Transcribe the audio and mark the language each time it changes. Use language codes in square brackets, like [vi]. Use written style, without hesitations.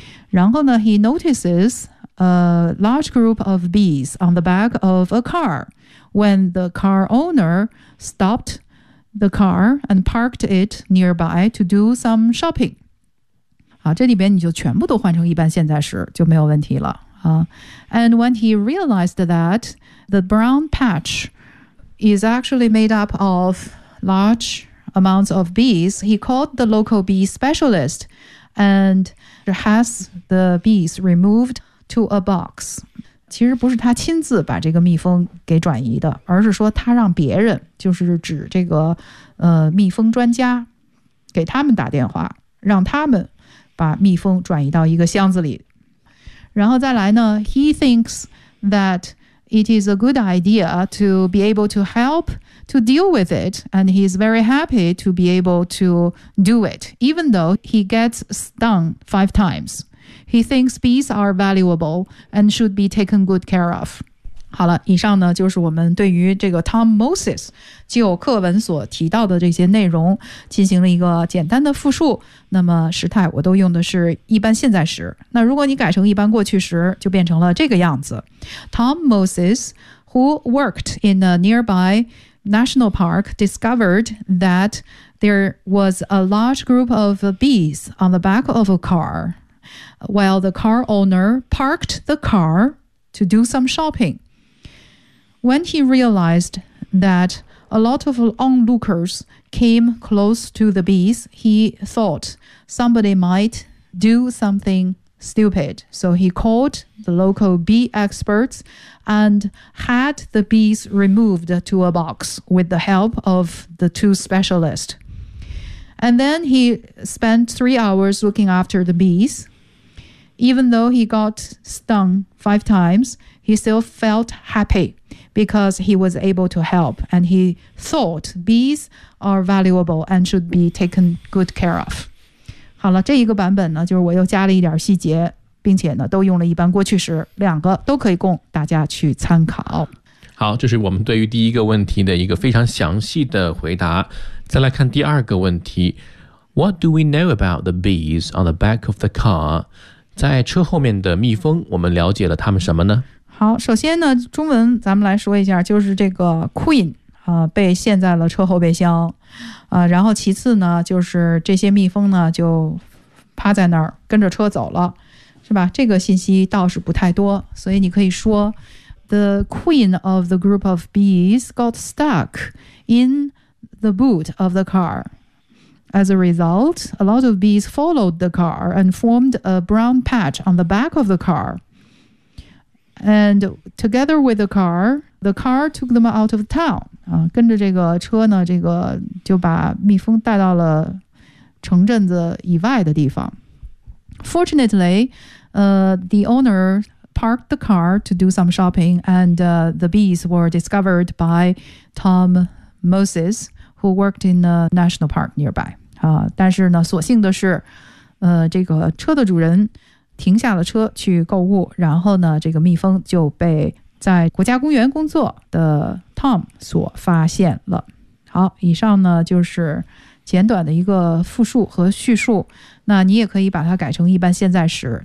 [zh] 然后呢 [en] he notices a large group of bees on the back of a car when the car owner stopped the car and parked it nearby to do some shopping. [zh] 好，这里边你就全部都换成一般现在时就没有问题了。 [en] And when he realized that the brown patch is actually made up of large amounts of bees, he called the local bee specialist and has the bees removed to a box. [zh] 其实不是他亲自把这个蜜蜂给转移的，而是说他让别人，就是指这个蜜蜂专家，给他们打电话，让他们把蜜蜂转移到一个箱子里。然后再来呢， [en] he thinks thatIt is a good idea to be able to help to deal with it, and he's very happy to be able to do it, even though he gets stung 5 times. He thinks bees are valuable and should be taken good care of. [zh] 好了，以上呢就是我们对于这个 Tom Moses 就课文所提到的这些内容进行了一个简单的复述。那么时态我都用的是一般现在时，那如果你改成一般过去时就变成了这个样子。 [en] Tom Moses, who worked in a nearby national park, discovered that there was a large group of bees on the back of a car while the car owner parked the car to do some shopping. When he realized that a lot of onlookers came close to the bees. He thought somebody might do something stupid. So he called the local bee experts and had the bees removed to a box with the help of the two specialists. And then he spent 3 hours looking after the bees. Even though he got stung 5 times, he still felt happy because he was able to help. And he thought bees are valuable and should be taken good care of. [zh] 好了，这一个版本呢，就是我又加了一点细节，并且呢，都用了一般过去时，两个都可以供大家去参考。好，这是我们对于第一个问题的一个非常详细的回答。再来看第二个问题 [en] ，What do we know about the bees on the back of the car？ [zh] 在车后面的蜜蜂，我们了解了他们什么呢？好，首先呢，中文咱们来说一下，就是这个 queen。被陷在了车后备箱，然后其次呢，就是这些蜜蜂呢就趴在那儿跟着车走了，是吧？这个信息倒是不太多，所以你可以说 [en] ，The queen of the group of bees got stuck in the boot of the car. As a result, a lot of bees followed the car and formed a brown patch on the back of the car. And together with the car took them out of town. [zh] 跟着这个车呢，这个就把蜜蜂带到了城镇子以外的地方。 [en] Fortunately, the owner parked the car to do some shopping, and the bees were discovered by Tom Moses, who worked in a national park nearby. [zh] 但是呢，所幸的是，这个车的主人停下了车去购物，然后呢，这个蜜蜂就被在国家公园工作的Tom 所发现了。好，以上呢就是简短的一个复述和叙述，那你也可以把它改成一般现在时。